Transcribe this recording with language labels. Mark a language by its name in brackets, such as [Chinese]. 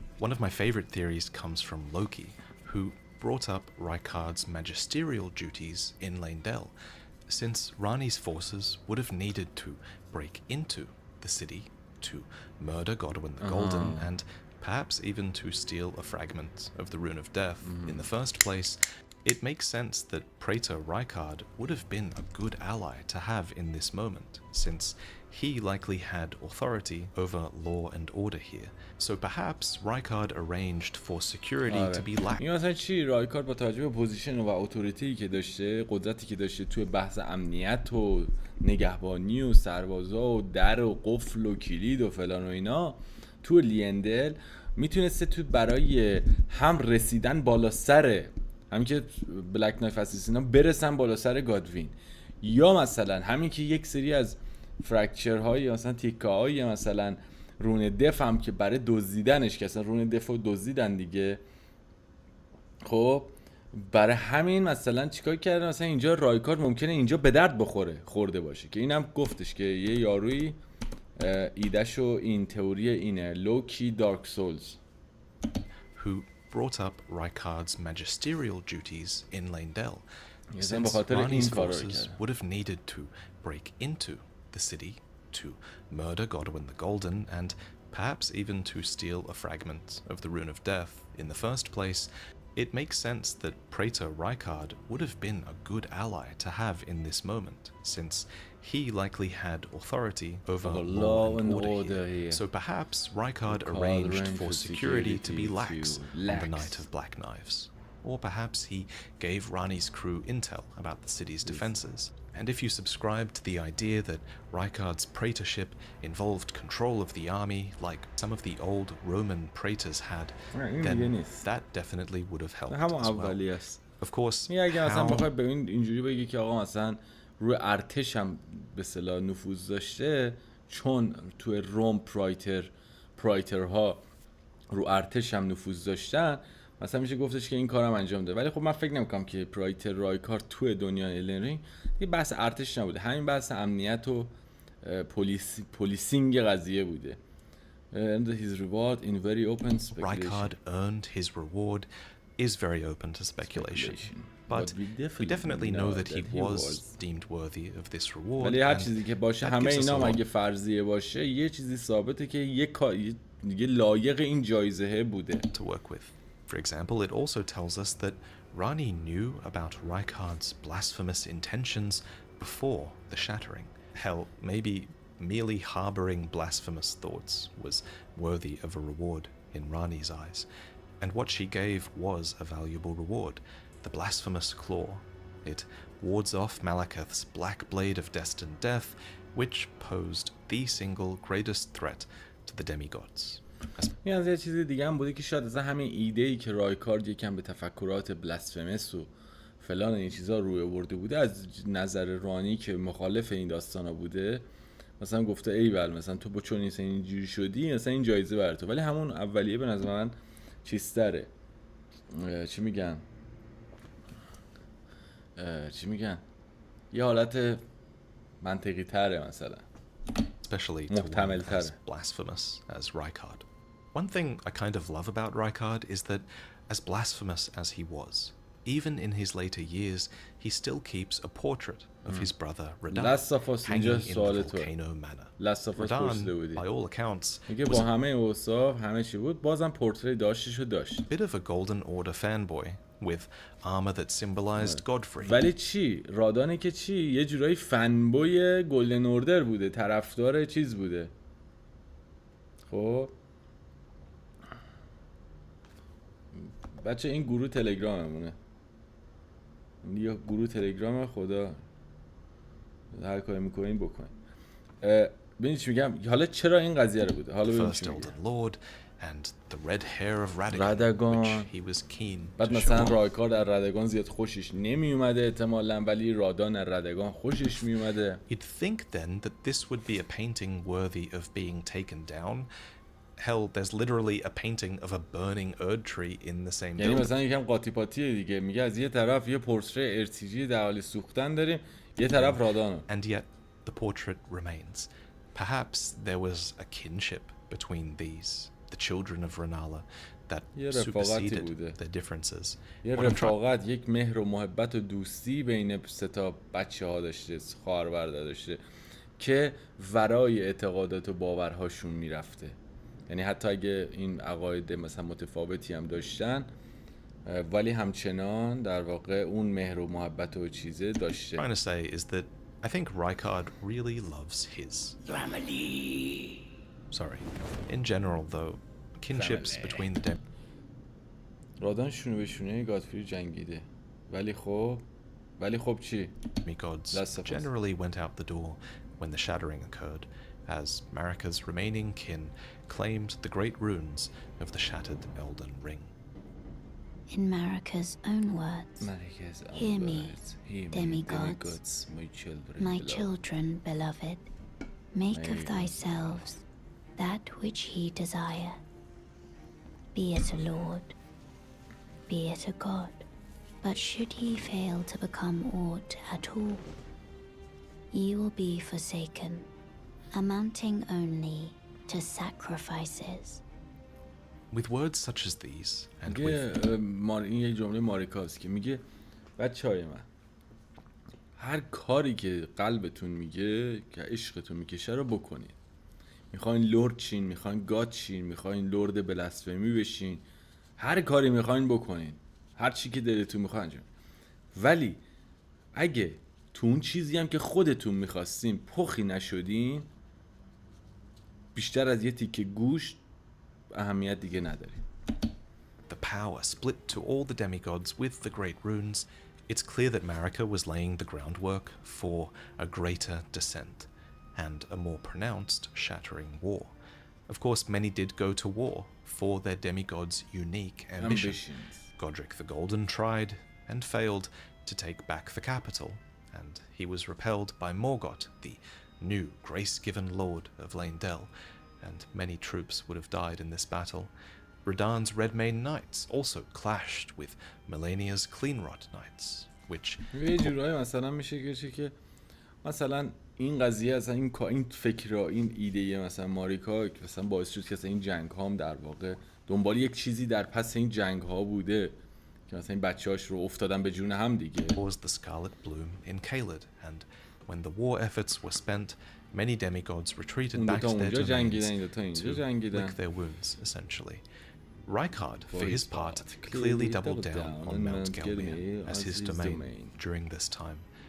[English] One of my favorite theories comes from Loki, who brought up Rykard's magisterial duties in Leyndell, since Rani's forces would have needed to break into the city to murder Godwin the Golden and perhaps even to steal a fragment of the Rune of Death in the first place. It makes sense that Praetor Rykard would have been a good ally to have in this moment, since he likely had authority over law and order here. So perhaps Rykard arranged for security to be lax. [Persian] این مثلا چی؟ رایکارد با توجه به پوزیشن و اتوریتی که داشته، قدرتی که داشته توی بحث امنیت و نگهبانی و سربازا و در و قفل و کلید و فلان و اینا تو لیندل میتونسته تو برای هم رسیدن بالا سر همین که بلک نایف اساسینا برسن بالا سر گادوین، یا مثلا همین که یک سری از فرکچر های مثلا تیکه های مثلا رون دف هم که برای دزدیدنش که اصلا رون دف رو دزدیدن دیگه، خب برای همین مثلا چیکار کردن؟ مثلا اینجا رایکارد ممکنه اینجا به درد خورده باشه که اینم گفتش که یه یاروی ایدهشو این تئوری اینه، لوکی دارک سولز [English] who brought up Rykard's magisterial duties in Leyndell, since Rani's forces would have needed to break into the city to murder Godwin the Golden and perhaps even to steal a fragment of the Rune of Death in the first place. It makes sense that Praetor Rykard would have been a good ally to have in this moment, since he likely had authority over law and order here. So perhaps Rykard arranged for security to be lax on the Night of Black Knives. Or perhaps he gave Rani's crew intel about the city's defenses. And if you subscribe to the idea that Rykard's praetorship involved control of the army like some of the old Roman praetors had, then that definitely would have helped as well. Of course, [Persian] اگه مثلا بخوای به اینجوری بگی که آقا مثلا روی ارتش هم به اصطلاح نفوذ داشته، چون تو روم پرایترها رو ارتش هم نفوذ داشتن، مثلا میشه گفتش که این کارم انجام ده. ولی خب من فکر نمیکنم که پرایتر رایکارد تو دنیای الدن رینگ یه بحث ارتش نبوده، همین بحث امنیت و پولیسینگ قضیه بوده. [English] And his reward in very open speculation. Rykard earned his reward is very open to speculation. But we definitely know that he was deemed worthy of this reward. [Persian] ولی هر چیزی که باشه، همه اینا مگه فرضیه باشه، یه چیزی ثابته که یه لایق این جایزه بوده. [English] To work with. For example, it also tells us that Rani knew about Rykard's blasphemous intentions before the shattering. Hell, maybe merely harboring blasphemous thoughts was worthy of a reward in Rani's eyes. And what she gave was a valuable reward, the blasphemous claw. It wards off Malekith's black blade of destined death, which posed the single greatest threat to the demigods. [Persian] این از یه چیز دیگه هم بوده که شاید از همین ایده‌ای که رایکارد یکم به تفکرات بلاسفمس و فلان این چیزا روی آورده بوده، از نظر رانی که مخالف این داستانا بوده، مثلا گفته ایول مثلا تو با چون اینجوری شدی مثلا این جایزه برای تو، ولی همون اولیه به نظر من چیزتره، چی میگن یه حالت منطقی تره مثلا، [English] especially to one as blasphemous as Rykard. One thing I kind of love about Rykard is that, as blasphemous as he was, even in his later years, he still keeps a portrait of his brother Radan hanging in the volcano manor. Radan, by all accounts, was [Persian] با همه اوصاف همه چی بود بازم پورتری داشتشو داشت. [English] a bit of a Golden Order fanboy with armor that symbolized Godfrey. [Persian] ولی چی؟ رادانه که چی؟ یه جورایی فنبوی گلدن اوردر بوده، طرفدار چیز بوده. خب بچه این گروه تلگراممونه، یه گروه تلگرام، خدا هر کاری میکنین بکنین. ببینید چی میگم، حالا چرا این قضیه رو بوده، حالا ببینید چی میگم. [English] And the red hair of Radagon, which he was keen [Persian] بعد [English] to [Persian] مثلا [English] show off. [Persian] رایکارد از ردگان زیاد خوشش نمی اومده احتمالاً، ولی رادان از ردگان خوشش می اومده. [English] You'd think then that this would be a painting worthy of being taken down. Hell, there's literally a painting of a burning Erdtree in the same [Persian] یعنی [English] building. [Persian] مثلا یکم قاطی پاتیه دیگه، میگه از یه طرف یه پورتری ارتیجی در حال سوختن داریم، یه طرف رادانو. [English] And yet the portrait remains. Perhaps there was a kinship between these, the children of Rennala, that superseded their differences. [Persian] یه رفاقت، یک مهر و محبت و دوستی بین سه تا بچه‌ها داشته، خواهر برادر داشته که ورای اعتقادات و باورهاشون میرفته. یعنی حتی اگه این عقاید مثلا متفاوتی هم داشتن، ولی همچنان در واقع اون مهر و محبت و چیزه داشته. [English] What I'm trying to say is that I think Rykard really loves his Family. Sorry. In general, though, kinships between the [Persian] رادان شونه به شونه گادفری جنگیده، ولی خب چی؟ [English] demigods generally went out the door when the shattering occurred, as Marika's remaining kin claimed the great runes of the shattered Elden Ring. In Marika's own words, hear me, demigods, my children beloved, make of thyselves that which ye desire, be it a lord, be it a god, but should ye fail to become aught at all, ye will be forsaken, amounting only to sacrifices. With words such as these, and [Persian] این یک جمله ماریکاست که میگه بچه‌های من، هر کاری که قلبتون میگه که عشقتون میکشه رو بکنین. میخواین لرد چین، میخواین گاد چین، میخواین لرد بلاسفمی بشین، هر کاری میخواین بکنین، هر چی که دلتون میخواد انجام. ولی اگه تو اون چیزی هم که خودتون میخواستین پخی نشدین، بیشتر از یه تیکه گوشت اهمیت دیگه نداریم. [English] The power split to all the demigods with the great runes. It's clear that Marika was laying the groundwork for a greater descent and a more pronounced shattering war. Of course, many did go to war for their demigod's unique ambition. Godric the Golden tried and failed to take back the capital, and he was repelled by Morgoth, the new grace-given lord of Leyndell, and many troops would have died in this battle. Radan's Redmane Knights also clashed with Melania's Cleanrot Knights, which... [Persian] یه جورایی مثلا میشه که مثلا این قضیه اصلا این فکر این ایده مثلا ماریکا که مثلا باعث شد که این جنگ ها هم در واقع دنبال یک چیزی در پس این جنگ ها بوده که مثلا این بچه‌هاش رو افتادن به جون هم دیگه. [English] Was the scarlet bloom in Caelid, and when the war efforts were spent, many demigods retreated back to their domains to lick their wounds, essentially. Rykard, for his part, clearly doubled down on Mount Gelmir as his domain during this time.